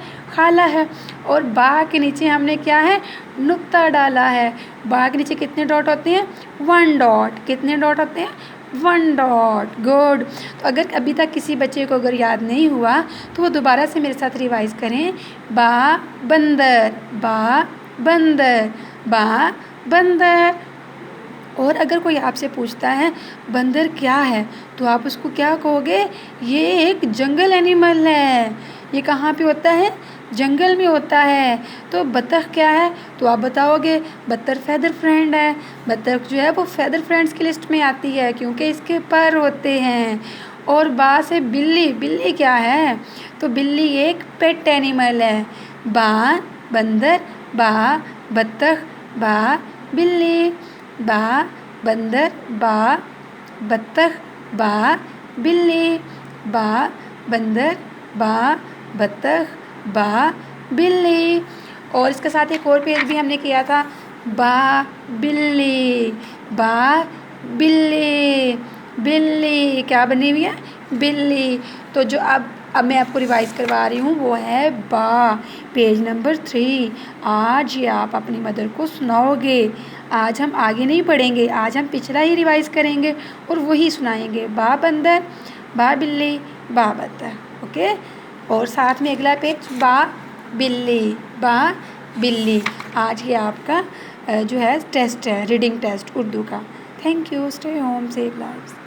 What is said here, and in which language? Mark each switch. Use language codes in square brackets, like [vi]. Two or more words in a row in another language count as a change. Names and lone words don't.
[ur] خالہ ہے. اور با کے نیچے ہم نے کیا ہے؟ نقطہ ڈالا ہے. با کے نیچے کتنے ڈاٹ ہوتے ہیں؟ 1 ڈاٹ. کتنے ڈاٹ ہوتے ہیں؟ 1 ڈاٹ. گڈ. تو اگر ابھی تک کسی بچے کو اگر یاد نہیں ہوا تو وہ دوبارہ سے میرے ساتھ ریوائز کریں. با بندر، با بندر، با بندر. اور اگر کوئی آپ سے پوچھتا ہے بندر کیا ہے تو آپ اس کو کیا کہو گے؟ یہ ایک [en] jungle animal [ur] ہے. یہ کہاں پہ ہوتا ہے؟ جنگل میں ہوتا ہے. تو بطخ کیا ہے تو آپ بتاؤ گے بطخ [en] feather friend [ur] ہے. بطخ جو ہے وہ [en] feather friends [ur] کی لسٹ میں آتی ہے کیونکہ اس کے پر ہوتے ہیں. اور با سے بلی. بلی کیا ہے؟ تو بلی ایک [en] pet animal [ur] ہے. با بندر، با بطخ، با بلی. با بندر، با بطخ، با بلی. با بندر، با بطخ، با بلی. اور اس کے ساتھ ایک اور پیج بھی ہم نے کیا تھا، با بلی. با بلی. بلی کیا بنی ہوئی ہے؟ بلی. تو جو اب میں آپ کو ریوائز کروا رہی ہوں وہ ہے با، [en] page number [ur] 3. آج یہ آپ اپنی مدر کو سناؤ گے. آج ہم آگے نہیں پڑھیں گے، آج ہم پچھلا ہی ریوائز کریں گے اور وہی سنائیں گے. با بندر، با بلی، با بطخ. اوکے. اور ساتھ میں اگلا پیج با بلی، با بلی. آج یہ آپ کا جو ہے ٹیسٹ ہے، [en] reading test [ur] اردو کا. [en] Thank you. Stay home, save lives.